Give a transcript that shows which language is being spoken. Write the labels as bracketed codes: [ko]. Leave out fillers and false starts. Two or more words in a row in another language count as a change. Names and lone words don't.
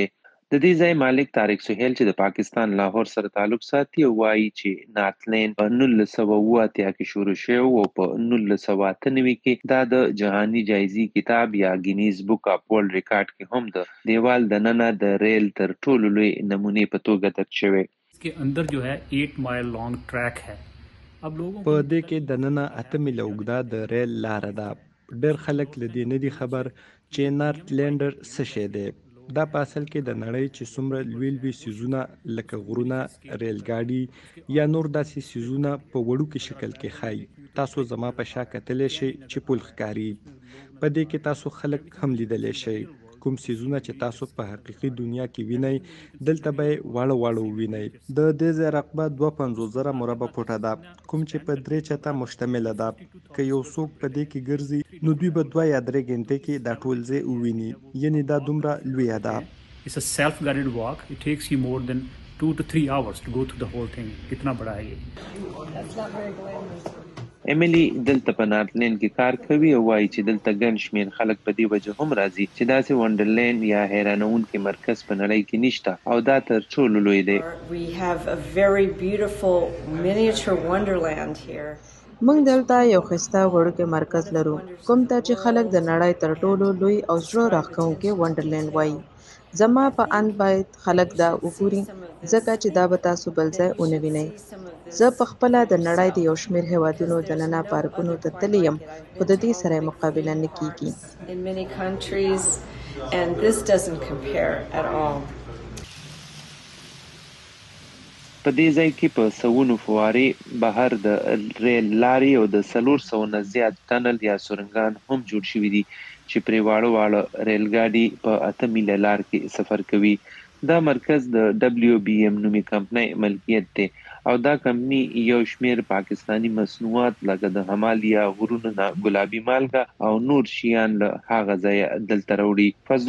[ps] د دې ځای مالک طارق سهیل چې د پاکستان لاهور سره تعلق ساتي او وایي چې ناتلین په 1988 کې شروع شوی او په 1998 کې دا د جهاني جایزې کتاب یا [en] Guinness Book of World Record [ps] کې هم د دیوال د ننه د ریل تر ټولو لوی نمونې په توګه درج شوی. [ur] اس کے اندر جو ہے 8 [en] mile long track [ur] ہے. اب لوگوں [ps] په دې کې د ننه 8 میله اوږده د ریل لاره ده. ډېر خلک له دې نه دي خبر چې نارتلینډر څه شی دی. دا په اصل کې د نړۍ چې څومره لوی لوی څیزونه لکه غرونه، ریل ګاډي یا نور داسې څیزونه په وړوکي شکل کې ښایي. تاسو زما په شا کتلی شئ چې پل ښکاري. په دې کې تاسو خلک هم لیدلی شئ. کوم څیزونه چې تاسو په حقیقي دنیا کې وینئ دلته به یې واړه واړه ووینئ. د دې ځای رقبه 52,000 مربع فوټه ده کوم چې په 3 چته مشتمله ده. که یو څوک په دې کې ګرځي نو دوی به 2 یا 3 غنټې کې دا ټول ځای وویني. یعنې دا دومره لویه ده. [en] It's a self-guided walk. It takes you more than 2 to 3 hours to go through the whole thing. [ur] کتنا بڑا ہے یہ. [ps] امیلی دلته په ناتلین کې کار کوي او وایي چې دلته ګڼ شمېر خلک په دې وجه هم راځي چې داسې ونډرلین یا حیرانوونکی مرکز په نړۍ کې نشته او دا تر ټولو لوی دی. [en] We have a very beautiful miniature wonderland here. [ps] موږ دلته یو ښایسته وړوکی مرکز لرو کوم ته چې خلک د نړۍ تر ټولو لوی او زړه راښکونکی ونډرلینډ وایي. زما په اند باید خلک دا وګوري ځکه چې دا به تاسو بل ځای ونه وینئ. زه په خپله د نړۍ د یو شمېر هیوادونو دننه پارکونو ته تللی یم خو د دې سره یې مقابله نه کیږي. [en] In many countries and this doesn't compare at all. [ps] په دې ځای کې په سوونو فوارې بهر د ریل لارې او د 400 نه زیات ټنل یا سرنګان هم جوړ شوي دي چې پرې واړه واړه ریل ګاډي په 8 میله لار کې سفر کوي. دا مرکز د WBM نومي کمپنۍ ملکیت دی او دا کمپنۍ یو شمېر پاکستانی مصنوعات لکه د همالیا غرونو نه ګلابي مالګه او نور شیان له هغه ځایه دلته راوړي.